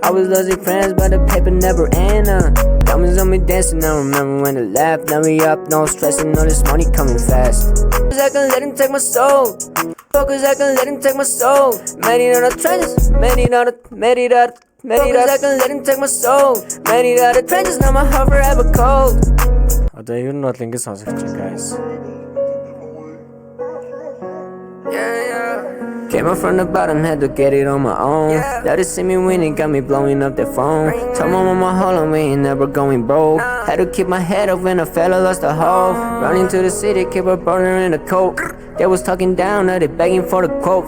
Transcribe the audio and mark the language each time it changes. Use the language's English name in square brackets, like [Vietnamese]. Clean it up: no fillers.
[English] I was losing friends, but the paper never end. Diamonds on me dancing, I remember when it laughed. Now we up, no stressing, all this money coming fast. I can let him take my soul. Focus, I can let him take my soul. Made it out of trenches, made it out. I can let him take my soul. Made it out of trenches, now my heart forever cold. [Mongolian] Одоо ер нь бол ингэ сонсогч guys. [English] Came up from the bottom, had to get it on my own. Now they see me winning, got me blowing up their phone. Told my mama hold on, we ain't never going broke. Had to keep my head up when a fella lost a hoe. Running to the city, keep a burner in the coat. They was talking down, now they begging for the quote.